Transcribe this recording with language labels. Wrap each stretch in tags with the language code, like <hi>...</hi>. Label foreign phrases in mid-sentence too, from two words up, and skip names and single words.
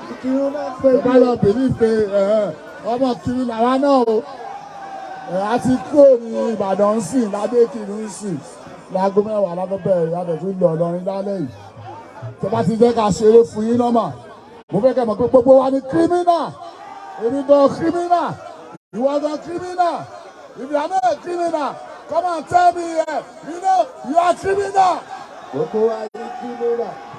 <yo>Ìkírun náà pé Ẹ bá lọ bìlí pé, ẹ̀hẹ́n, ọmọ Ìkírun làwa náà o. Ẹ, a ti kúrò ní Ìbàdàn ń sìn, ládé Ìkírun ń sìn. Láago mẹ́wàá la fẹ́ bẹ̀rẹ̀, a dẹ̀ tún lọ Ìlọrin lálẹ́ yìí. Tẹ́ bá ti jẹ́ ká ṣeré fún yín nọ́mà. Mo fẹ́ kẹ́ mọ̀ pé gbogbo wa ni kírímínà. Èmi gan kírímínà.</yo> <en>You are the criminal. If you are not a criminal, come and tell me here. You know, you are criminal.</en> <yo>Gbogbo wa ni criminal.</yo>